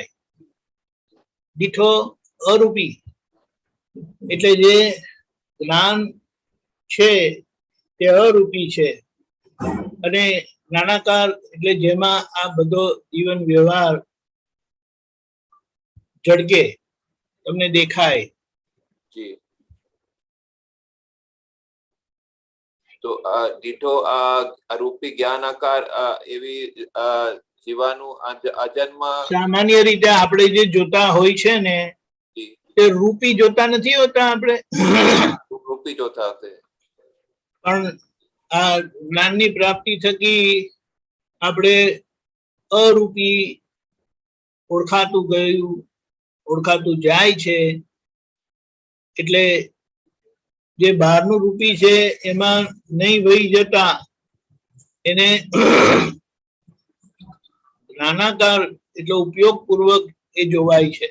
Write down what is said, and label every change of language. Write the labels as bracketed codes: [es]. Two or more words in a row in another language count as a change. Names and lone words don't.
[gu] દીઠો અરૂપી એટલે જે જ્ઞાન છે તે અરૂપી છે અને જ્ઞાનાકાર એટલે જેમાં આ બધો જીવન વ્યવહાર ઝડકે તમને દેખાય. જી તો દીઠો અરૂપી જ્ઞાન આકાર એવી જીવાનુ અજન્મ સામાન્ય રીતે આપણે જે જોતા હોય છે ને जी તે રૂપી જોતા નથી હોતા આપણે, રૂપી જોતા હોતે. પણ આ જ્ઞાનની પ્રાપ્તિ થકી આપણે અરૂપી ઓળખાતું ગયું, ઓળખાતું જાય છે. એટલે જે બહારનું રૂપી છે એમાં નહીં વહી જતા એને જ્ઞાનાકાર એટલે ઉપયોગપૂર્વક એ જોવાય છે.